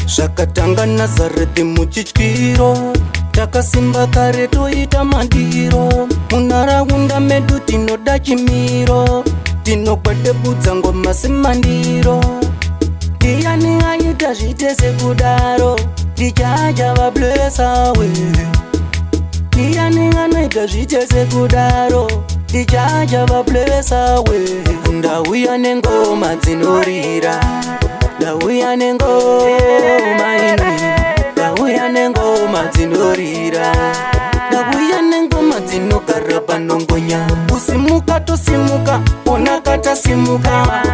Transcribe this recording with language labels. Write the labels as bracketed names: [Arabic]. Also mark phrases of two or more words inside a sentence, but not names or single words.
[Shona] Zvakatanga Nazareti muchityiro, takasimba kare toita madiro. Munharaunda medu tinoda chimiro, tinogwedebudza ngoma semandiro. Ndiani aita zviite sekudaro? Ndichaja va [English] bless away. [Shona] Ndiani anoita zviite sekudaro? Ndichaja va [English] bless away. [Shona] Ndauya nengoma dzinorira, ndauya nengoma ini, ndauya nengoma dzinorira, ndauya nengoma dzinogara panongonya. Kusimuka tosimuka, onaka tasimuka.